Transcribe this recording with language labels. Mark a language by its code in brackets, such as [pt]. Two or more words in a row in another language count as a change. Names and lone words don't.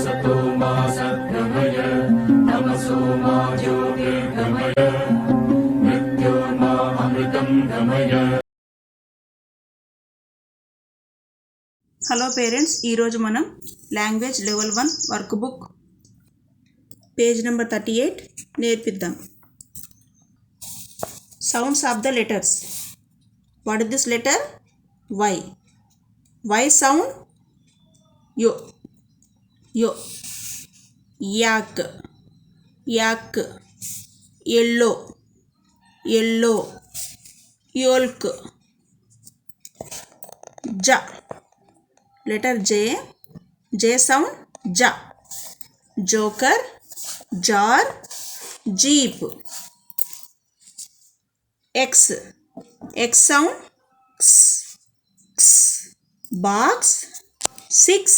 [sa] सतो मा सद्गमय तमसो मा ज्योतिर्गमय मृत्योर्मा अमृतं गमय. [en] Hello parents, [te] ఈరోజు మనం [en] language level 1 work book page number 38 నేర్పిద్దాం. Sounds of the letters. What is this letter? Y. Y sound yo. Yo. Yak. Yak. Yellow. Yellow. Yolk. జ. Letter J. J sound ja. Joker, jar, jeep. X. X sound x. X. Box, 6.